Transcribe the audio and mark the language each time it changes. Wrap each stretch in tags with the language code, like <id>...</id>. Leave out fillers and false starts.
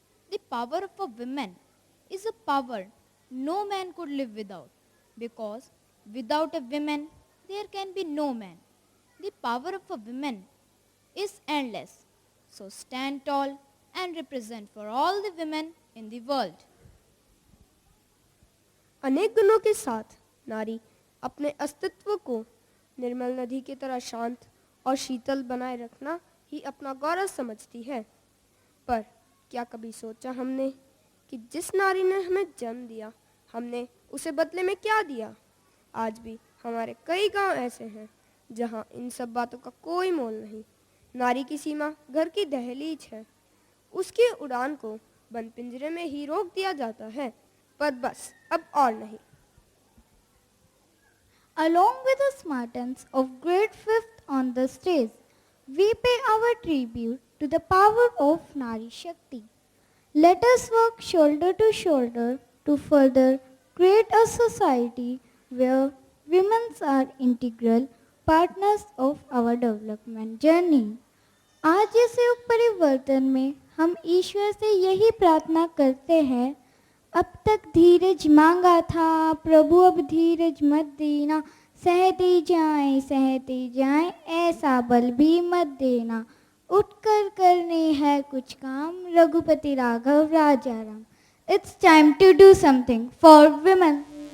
<en>The power of a woman is a power no man could live without, because without a woman there can be no man. The power of a woman is endless. So stand tall and represent for all the women in the world.</en> <hi>अनेक गुणों के साथ नारी अपने अस्तित्व को निर्मल नदी की तरह शांत और शीतल बनाए रखना ही अपना गौरव समझती है। पर क्या कभी सोचा हमने कि जिस नारी ने हमें जन्म दिया, हमने उसे बदले में क्या दिया? आज भी हमारे कई गांव ऐसे हैं जहां इन सब बातों का कोई मोल नहीं। नारी की सीमा घर की दहलीज है। उसकी उड़ान को बंद पिंजरे में ही रोक दिया जाता है, पर बस अब और नहीं।</hi> <en>Along with the Spartans of grade 5th on the stage, we pay our tribute to the power of Nari Shakti. Let us work shoulder to shoulder to further create a society where women are integral partners of our development journey.</en> <hi>आज इस युग परिवर्तन में हम ईश्वर से यही प्रार्थना करते हैं, अब तक धीरज मांगा था प्रभु अब धीरज मत देना, सहते जाएं ऐसा बल भी मत देना, उठकर करने है कुछ काम रघुपति राघव राजा Ram.</hi> <en>It's time to do something for women.</en>